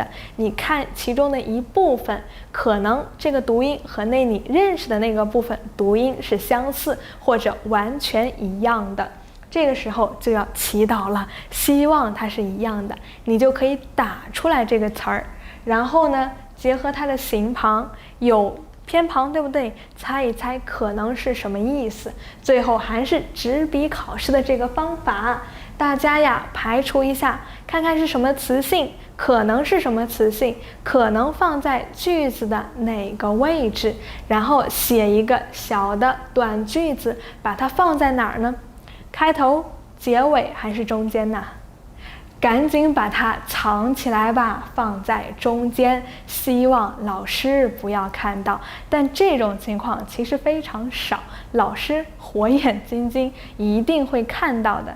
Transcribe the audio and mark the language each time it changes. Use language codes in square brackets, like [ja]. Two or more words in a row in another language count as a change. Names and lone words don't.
[zh] 你看其中的一部分，可能這個讀音和你認識的那個部分讀音是相似或者完全一樣的。這個時候就要祈禱了，希望它是一樣的，你就可以打出來這個詞兒，然後呢，結合它的形旁有偏旁，對不對？猜一猜可能是什麼意思。最後還是紙筆考試的這個方法，大家呀排除一下，看看是什麼詞性，可能是什麼詞性，可能放在句子的哪個位置，然後寫一個小的短句子，把它放在哪兒呢？開頭、結尾還是中間呢？趕緊把它藏起來吧，放在中間，希望老師不要看到。但這種情況其實非常少，老師火眼金睛一定會看到的。